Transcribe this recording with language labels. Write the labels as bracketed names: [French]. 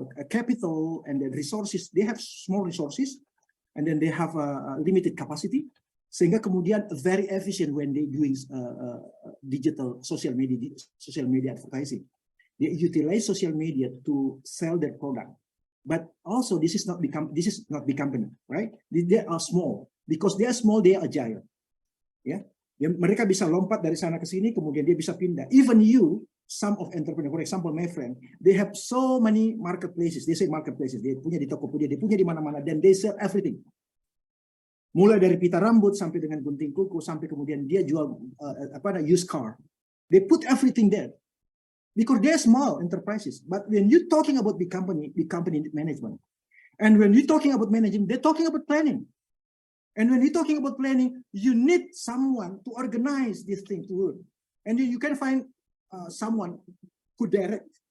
[English] Capital and the resources, they have small resources, and then they have a limited capacity, [Indonesian] sehingga kemudian [English] very efficient when they doing digital social media advertising. They utilize social media to sell their product. But also this is not big company, right? They are small. Because they are small, they are agile. [Indonesian] Yeah, mereka bisa lompat dari sana ke sini, kemudian dia bisa pindah. [English] Even you, some of entrepreneur, for example, my friend, they have so many marketplaces. They say marketplaces. [Indonesian] Dia punya di Tokopedia, dia punya di mana-mana, dan [English] they sell everything. [Indonesian] Mulai dari pita rambut sampai dengan gunting kuku, sampai kemudian dia jual used car. [English] They put everything there. Because they're small enterprises. But when you're talking about big company management, and when you're talking about managing, they're talking about planning. And when you're talking about planning, you need someone to organize this thing to work. And you can find someone who direct.